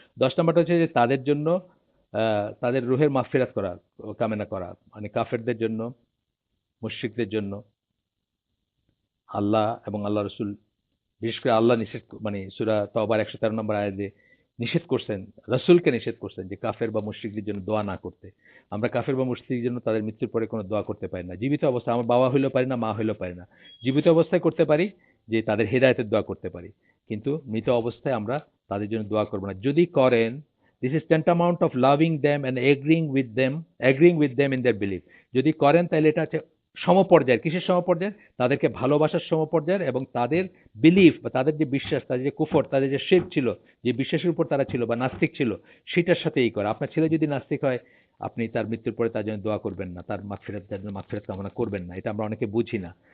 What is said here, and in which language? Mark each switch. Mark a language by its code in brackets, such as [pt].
[bn] 10 নম্বরটা হচ্ছে যে তাদের জন্য তাদের রুহের মাগফিরাত করা, কামনা করা, মানে কাফেরদের জন্য, মুশরিকদের জন্য আল্লাহ এবং আল্লাহ রসুল, বিশেষ করে আল্লাহ নিষেধ, মানে সূরা তওবার 113 নম্বর আয়াতে নিষেধ করছেন, রসুলকে নিষেধ করছেন যে কাফের বা মুশরিকদের জন্য দোয়া না করতে। আমরা কাফের বা মুশরিকদের জন্য তাদের মৃত্যুর পরে কোনো দোয়া করতে পারি না। জীবিত অবস্থায় আমার বাবা হইলেও পারি না, মা হইলেও পারি না। জীবিত অবস্থায় করতে পারি, যে তাদের হেদায়েতের দোয়া করতে পারি। কিন্তু মৃত অবস্থায় আমরা তাদের জন্য দোয়া করব না। যদি করেন, [en] This is tantamount of loving them and agreeing with them in their belief. [bn] যদি করেন তাহলে এটা হচ্ছে সমপর্যায়ের। কিসের সমপর্যায়ের? তাদেরকে ভালোবাসার সমপর্যায়ের, এবং তাদের বিলিফ বা তাদের যে বিশ্বাস, তাদের যে কুফর, তাদের যে শিরক ছিল, যে বিশ্বাসের উপর তারা ছিল বা নাস্তিক ছিল, সেটার সাথে এই করা। আপনার ছেলে যদি নাস্তিক হয়, আপনি তার মৃত্যুর পরে তার জন্য দোয়া করবেন না, তার মাগফিরাত কামনা করবেন না। এটা আমরা অনেকে বুঝি না।